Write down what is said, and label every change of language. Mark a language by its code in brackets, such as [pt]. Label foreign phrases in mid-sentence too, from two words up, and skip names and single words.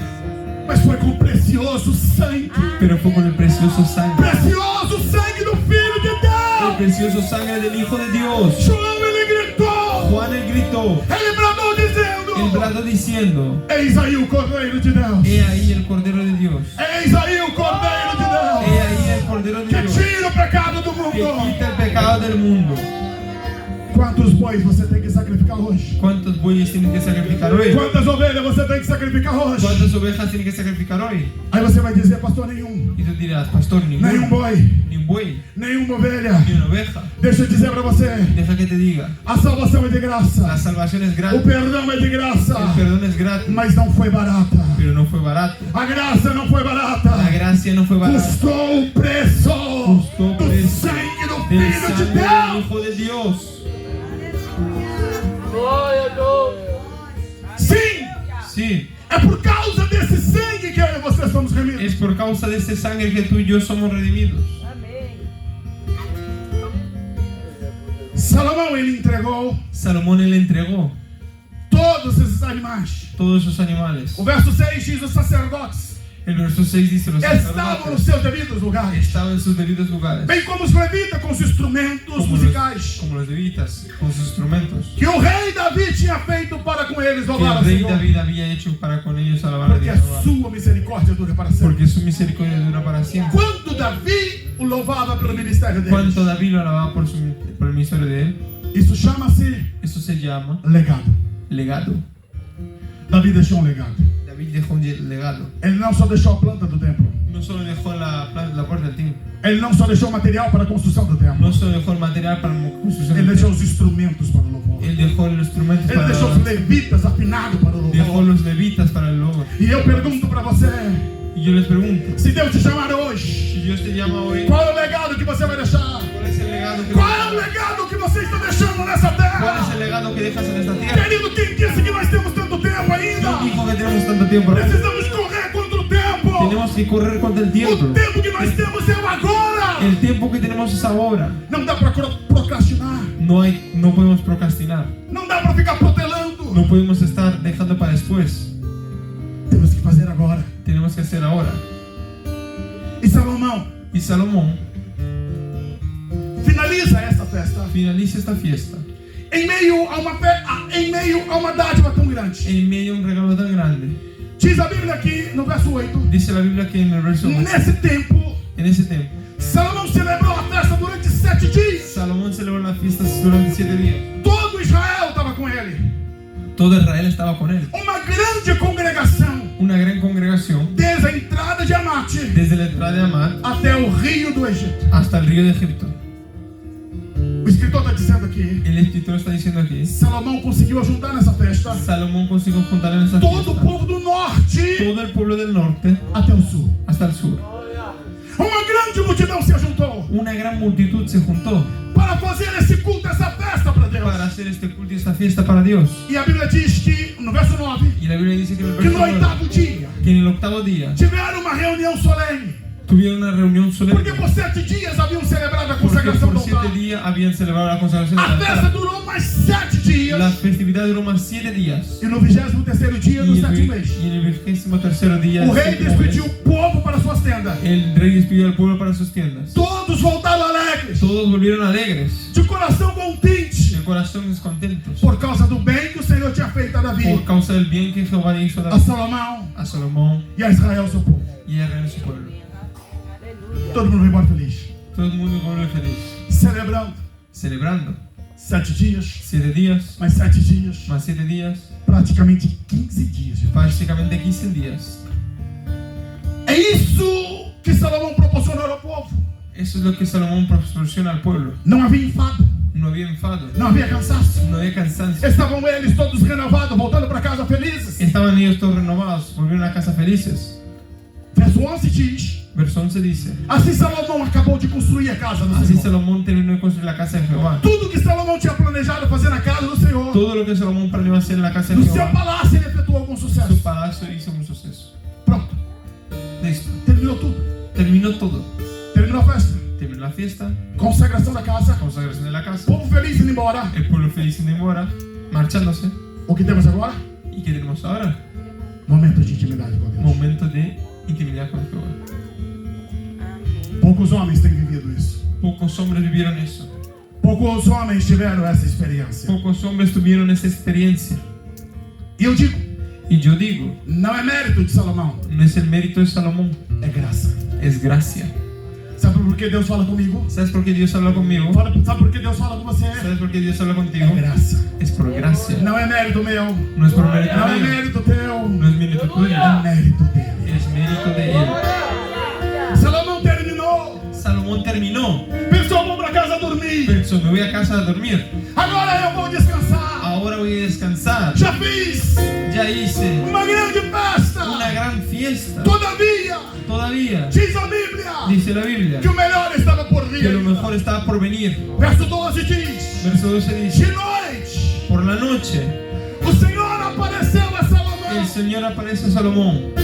[pt] mas foi com o precioso sangue, [es] pero fue con el precioso sangre. [pt] precioso sangue do Filho de [es] El [pt] Deus. [es] precioso sangre del Hijo de Dios. [pt] João ele gritou, [es] Juan él gritó, [pt] ele bradou [es] el [pt] dizendo: [es] brado diciendo, [pt] Eis aí o Cordeiro de Deus, [es] he ahí el Cordero de Dios, [pt] eis aí o Cordeiro de [es] he [pt] Deus, [es] ahí el Cordero de [pt] que [es] Dios, [pt] tira o pecado do [es] que [pt] mundo. [es] quita el pecado del mundo. [pt] Quantos bois você tem que sacrificar hoje? [es] ¿Cuántos bueyes tienes que sacrificar hoy? [pt] Quantas ovelhas você tem que sacrificar hoje? [es] ¿Cuántas ovejas tienes que sacrificar hoy? [pt] Aí você vai dizer: pastor, nenhum, [es] Y tú dirás, pastor, [pt] nenhum [es] ninguno, [pt] boi, [es] ni un buey, [pt] nenhuma ovelha. [es] ni una oveja. [pt] Deixa eu dizer para você: [es] Deja que te diga, [pt] a salvação é de [es] la [pt] graça, [es] salvación es [pt] o [es] gratis, [pt] perdão é de graça, [es] el perdón es gratis, [pt] mas não foi barata. [es] pero no fue barato. [pt] A graça não foi barata, [es] La gracia no fue barata. [pt] custou o preço Custou o do preço sangue do [es] del del [pt] Filho de [es] sangue del [pt] Deus. [es] Hijo de Dios. [pt] Glória a Deus. Sim, [es] Sí, [pt] é por causa desse sangue que eu e você somos remidos. [es] es por causa de este sangre que tú y yo somos redimidos. [pt] Salomão, ele entregou [es] Salomón le entregó [pt] todos esses animais. [es] todos esos animales. [pt] O verso 6 diz: os sacerdotes [es] El verso 6 dice: los [pt] estavam nos [es] sacerdotes [pt] seus devidos lugares, [es] estaban en sus debidos lugares, [pt] bem como os levitas com os instrumentos musicais [es] como los levitas con sus instrumentos, [pt] que o rei Davi tinha feito para com eles [es] que [pt] louvar [es] el [pt] ao [es] rey [pt] Senhor, [es] David había hecho para con ellos alabar a [pt] porque a [es] Dios. [pt] sua misericórdia dura para sempre. [es] Porque su misericordia dura para siempre. [pt] Quando Davi o louvava pelo ministério dele, [es] Cuánto David lo alababa por el ministerio de él. [pt] isso chama-se [es] Eso se llama [pt] legado. [es] legado. [pt] Davi deixou um legado. [es] David dejó un legado. [pt] Ele não só deixou a planta do templo, [es] No solo dejó la puerta del templo, [pt] ele não só deixou o material para a construção do templo, [es] no solo dejó el material para la construcción [pt] ele [es] del [pt] deixou [es] templo. [pt] os instrumentos para o louvor. [es] Él dejó los instrumentos [pt] Ele [es] para [pt] deixou os levitas afinados para o [es] dejó [pt] louvor. [es] los levitas para el lobo. [pt] E eu pergunto para você, [es] Y yo les pregunto, [pt] se Deus te chamar hoje, [es] si Dios te llama hoy, [pt] qual é o legado que você vai deixar? [es] ¿cuál es el legado que [pt] Qual é o legado que você está deixando nessa [es] ¿Cuál es [pt] terra? [es] el legado que dejas en esta tierra? [pt] Querido, quem disse que nós temos tanto tempo ainda? [es] ¿Quién dijo que tenemos tanto tiempo? [pt] Precisamos correr contra o tempo. [es] Tenemos que correr contra el [pt] O [es] tiempo. [pt] tempo que nós temos é o agora. [es] El tiempo que tenemos es ahora. [pt] Não dá para procrastinar. [es] No podemos procrastinar. [pt] Não dá para ficar protelando. [es] No podemos estar dejando para después. [pt] Temos que fazer agora. [es] Tenemos que hacer ahora. [pt] E Salomão [es] Y Salomón [pt] finaliza essa festa [es] finaliza esta fiesta [pt] em meio a uma dádiva tão grande. [es] en medio de un regalo tan grande. [pt] Diz a Bíblia aqui no verso 8. [es] Dice la Biblia que en el verso 8, [pt] Nesse tempo, [es] en ese tiempo, [pt] Salomão celebrou a festa durante 7 dias. [es] Salomón celebró las fiestas durante 7 días. [pt] Todo Israel estava com ele. [es] Todo Israel estaba con él. [pt] Uma grande congregação, [es] Una gran congregación, [pt] desde a entrada de Amate [es] desde la entrada de Amad [pt] até o rio do Egito. [es] hasta el río de Egipto. [pt] O escritor está dizendo aqui, [es] El escritor está diciendo aquí, [pt] Salomão conseguiu juntar nessa festa [es] Salomón consiguió juntar en esa [pt] todo o [es] fiesta [pt] povo do norte [es] todo el pueblo del norte [pt] até o sul. [es] hasta el sur. [pt] Uma grande multidão se juntou [es] Una gran multitud se juntó [pt] para fazer esse culto, essa festa para Deus. [es] para hacer este culto y esta fiesta para Dios. [pt] E a Bíblia diz que, no verso 9, [es] Y la Biblia dice que en el [pt] que [es] verso [pt] no [es] 9, [pt] oitavo dia [es] que en el octavo día [pt] tiveram uma reunião solene, [es] tuvieron una reunión [pt] porque [es] solemne, [pt] por 7 dias haviam celebrado a [es] porque [pt] consagração do [es] por 7 [pt] altar. [es] días habían celebrado la consagración del [pt] A festa [es] altar. [pt] durou mais 7 dias. [es] La festividad duró más 7 días. [pt] E no 23º dia do [es] Y [pt] sétimo mês, [es] en el 23º día [pt] o [es] del [pt] rei [es] séptimo mes, [pt] despediu o povo para suas tendas. [es] el rey despidió al pueblo para sus tiendas. [pt] Todos voltaram alegres, [es] Todos volvieron alegres, [pt] de coração contente, [es] de corazón descontentos, [pt] por causa do bem que o Senhor tinha feito a Davi, [es] por causa del bien que Jehová hizo a [pt] a [es] David, [pt] Salomão [es] a Salomón [pt] e a Israel, seu povo. [es] y al rey de su pueblo. [pt] Todo mundo vai embora feliz, [es] Todo el mundo volvió feliz, [pt] celebrando [es] celebrando [pt] 7 dias, [es] 7 días, [pt] mais 7 dias, [es] más 7 días, [pt] praticamente 15 dias. [es] prácticamente 15 días. [pt] É isso que Salomão proporcionou ao povo. [es] Eso es lo que Salomón proporciona al pueblo. [pt] Não havia enfado, [es] No había enfado, [pt] não havia cansaço. [es] no había cansancio. [pt] Estavam eles todos renovados, voltando para casa felizes. [es] Estaban ellos todos renovados, volvieron a casa felices. [pt] Verso 11 diz: [es] Verso 11 dice: [pt] assim Salomão acabou de construir a casa do [es] así [pt] Senhor. [es] Salomón terminó de construir la casa de Jehová. [pt] Tudo que Salomão tinha planejado fazer na casa do Senhor, Todo lo que Salomón planeó hacer en la casa de no seu [es] Jehová, [pt] palácio, ele efetuou com sucesso. [es] su palacio hizo un suceso. [pt] Pronto, [es] Listo. [pt] terminou tudo. [es] Terminó todo. [pt] Terminou a festa, [es] Terminó la fiesta, [pt] consagração da casa, [es] consagración de la casa, [pt] povo feliz indo embora. [es] el pueblo feliz en embora, marchándose. [pt] O que temos agora? [es] ¿Y qué tenemos ahora? [pt] Momento de intimidade com Deus. [es] Momento de intimidad con Jehová. [pt] Poucos homens têm vivido isso. [es] Pocos hombres vivieron eso. [pt] Poucos homens tiveram essa experiência. [es] Pocos hombres tuvieron esa experiencia. [pt] E eu digo, [es] Y yo digo, [pt] não é mérito de Salomão, [es] no es el mérito de Salomón, [pt] é graça. [es] es gracia. [pt] Sabe por que Deus fala comigo? [es] ¿Sabes por qué Dios habla conmigo? [pt] Sabe por que Deus fala com você? [es] ¿Sabes por qué Dios habla [pt] É [es] contigo? [pt] graça. [es] Es por gracia. [pt] Não é mérito meu, [es] No es por mérito [pt] não é [es] mío, [pt] mérito teu, [es] no es mérito tuyo, [pt] é mérito dele. [es] es mérito de él. [pt] Salomão terminou, [es] Salomón terminó, [pt] pensou, vou para casa dormir. [es] pensó, me voy a casa a dormir. [pt] Agora eu vou descansar. [es] Ahora voy a descansar. [pt] Já fiz [es] Ya hice [pt] uma grande festa. [es] una gran fiesta. [pt] Todavia, [es] Todavía, [pt] diz a Bíblia, [es] dice la Biblia, [pt] que o melhor estava por vir. [es] que lo mejor estaba por venir. [pt] Verso 12 diz: [es] Verso 12 [pt] de [es] dice, [pt] noite [es] por la noche [pt] o Senhor apareceu a Salomão. [es] el Señor aparece a Salomón.